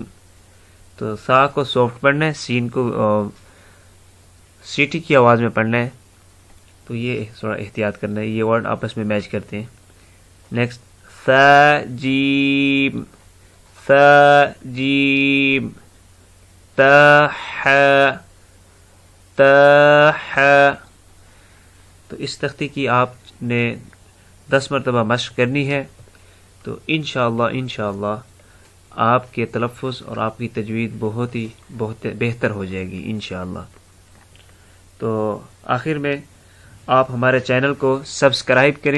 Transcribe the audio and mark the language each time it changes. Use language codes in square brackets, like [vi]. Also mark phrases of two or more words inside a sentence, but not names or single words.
[ur] تو سا کو سافٹ پڑھنا ہے، سین کو سیٹی کی آواز میں پڑھنا ہے، تو یہ تھوڑا احتیاط کرنا ہے، یہ ورڈ آپس میں میچ کرتے ہیں۔ نیکسٹ ثا جیم ثا جیم تا ح تا ح۔ تو اس تختی کی آپ نے 10 مرتبہ مشق کرنی ہے، تو انشاءاللہ آپ کے تلفظ اور آپ کی تجوید بہت بہتر ہو جائے گی انشاءاللہ۔ تو آخر میں آپ ہمارے چینل کو سبسکرائب کریں۔